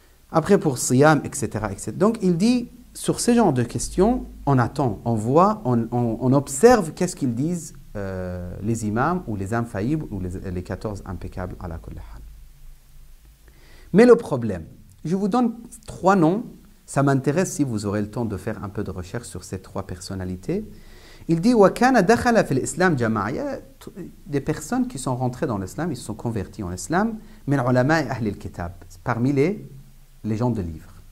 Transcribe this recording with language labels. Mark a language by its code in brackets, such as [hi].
[fr] Après, pour siyam, etc., etc. Donc, il dit, sur ce genre de questions, on attend, on voit, on observe qu'est-ce qu'ils disent les imams ou les infaillibles ou les 14 impeccables à la kulli hal. Mais le problème, je vous donne 3 noms, ça m'intéresse si vous aurez le temps de faire un peu de recherche sur ces 3 personnalités. Il dit [ar] وَكَانَ دَخَلَ فِي الْإِسْلَامِ جَمَاعَةً. [fr] Il y a des personnes qui sont rentrées dans l'islam, ils se sont convertis en islam, [ar] من علماء أهل الكتاب, [fr] parmi les gens de livres.